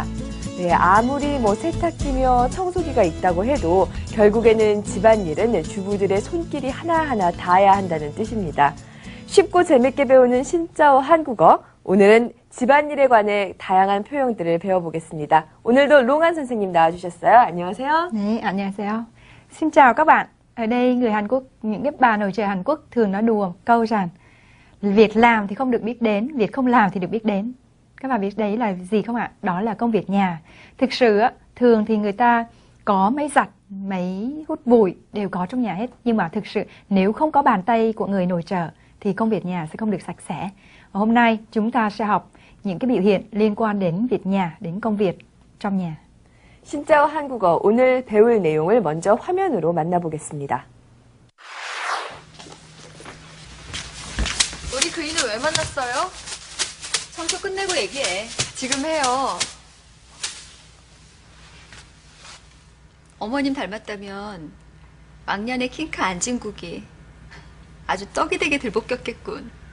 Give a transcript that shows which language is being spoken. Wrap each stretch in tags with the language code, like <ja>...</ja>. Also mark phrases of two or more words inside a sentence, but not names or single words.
<ko>네, 아무리 세탁기며 청소기가 있다고 해도 결국에는 집안일은 주부들의 손길이 하나하나 닿아야 한다는 뜻입니다. 쉽고 재밌게 배우는 신짜오 한국어. 오늘은 집안일에 관해 다양한 표현들을 배워보겠습니다. 오늘도 롱한 선생님 나와주셨어요. 안녕하세요. 네, 안녕하세요.</ko> <vi>Xin chào các bạn. Ở đây người Hàn Quốc, những cái bà nội trợ Hàn Quốc thường nói đùa một câu rằng việc làm thì không được biết đến, việc không làm thì được biết đến. Các bạn biết đấy là gì không ạ? Đó là công việc nhà. Thực sự thường thì người ta có máy giặt, máy hút bụi đều có trong nhà hết. Nhưng mà thực sự nếu không có bàn tay của người nội trợ thì công việc nhà sẽ không được sạch sẽ. Và hôm nay chúng ta sẽ học những cái biểu hiện liên quan đến việc nhà, đến công việc trong nhà.</vi> <ko>신짜오 한국어 오늘 배울 내용을 먼저 화면으로 만나보겠습니다. 우리 그이는 왜 만났어요? 청소 끝내고 얘기해. 지금 해요. 어머님 닮았다면 막년에 킹카 안진국이 아주 떡이 되게 들볶였겠군.</ko>